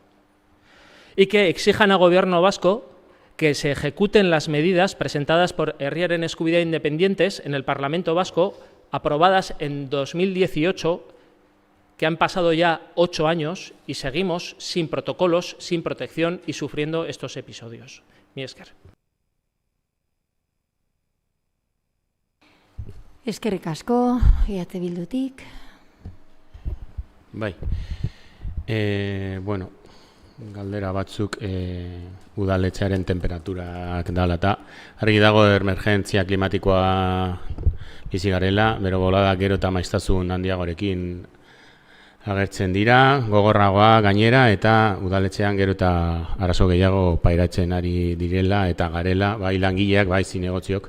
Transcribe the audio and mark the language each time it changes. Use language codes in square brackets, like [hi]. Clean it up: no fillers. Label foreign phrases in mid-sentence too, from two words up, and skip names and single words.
[es] Y que exijan al Gobierno vasco que se ejecuten las medidas presentadas por Herriaren Eskubidea Independientes en el Parlamento Vasco, aprobadas en 2018, que han pasado ya 8 años y seguimos sin protocolos, sin protección y sufriendo estos episodios. [eu] Mi esker. Eskerrik asko, EH Bildutik. Bai. Bueno, galdera batzuk udaletxearen temperaturak dala eta argi dago emergentzia klimatikoa bizi garela, bero bolada gero eta maiztasun handiagorekin agertzen dira, gogorragoa gainera eta udaletxean gero eta arazo gehiago pairatzen ari direla eta garela, bai langileak, bai zinegotziok.